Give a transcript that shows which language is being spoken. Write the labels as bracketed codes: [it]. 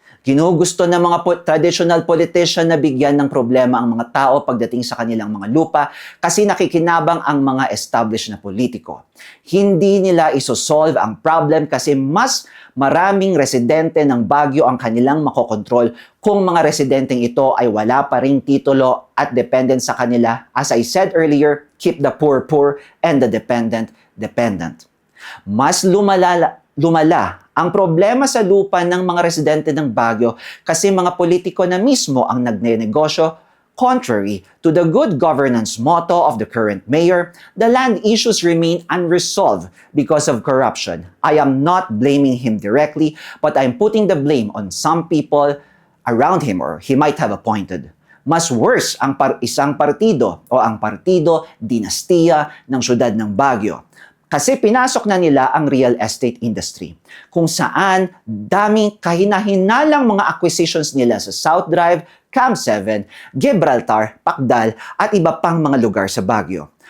[tl] Ginugusto ng mga traditional politician na bigyan ng problema ang mga tao pagdating sa kanilang mga lupa kasi nakikinabang ang mga established na politiko. Hindi nila isosolve ang problem kasi mas maraming residente ng Baguio ang kanilang makokontrol kung mga residenteng ito ay wala pa ring titulo at dependent sa kanila. [en] As I said earlier, keep the poor poor and the dependent dependent. [tl] Mas lumala ang problema sa lupa ng mga residente ng Baguio kasi mga politiko na mismo ang nagnenegosyo. [en] Contrary to the good governance motto of the current mayor, the land issues remain unresolved because of corruption. I am not blaming him directly, but I'm putting the blame on some people around him or he might have appointed. [tl] Mas worse ang isang partido o ang partido dinastiya ng syudad ng Baguio. Kasi pinasok na nila ang real estate industry, kung saan daming kahina-hinalang mga acquisitions nila sa South Drive, Camp 7, Gibraltar, Pacdal at iba pang mga lugar sa Baguio.